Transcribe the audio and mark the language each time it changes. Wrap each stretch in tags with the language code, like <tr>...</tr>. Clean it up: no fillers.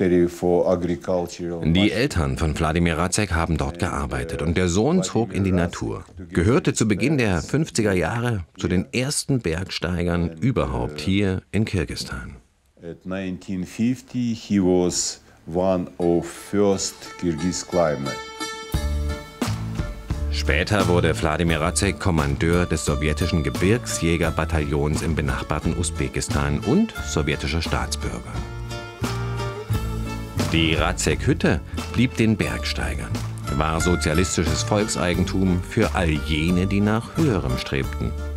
<de>Die Eltern von Wladimir Racek haben dort gearbeitet und der Sohn zog in die Natur. Gehörte zu Beginn der 50er Jahre zu den ersten Bergsteigern überhaupt hier in Kirgisistan.</de> <en>At 1950 he was one of first Kyrgyz climbers.</en> <de>Später wurde Wladimir Racek Kommandeur des sowjetischen Gebirgsjägerbataillons im benachbarten Usbekistan und sowjetischer Staatsbürger. Die Racek-Hütte blieb den Bergsteigern, war sozialistisches Volkseigentum für all jene, die nach Höherem strebten.</de>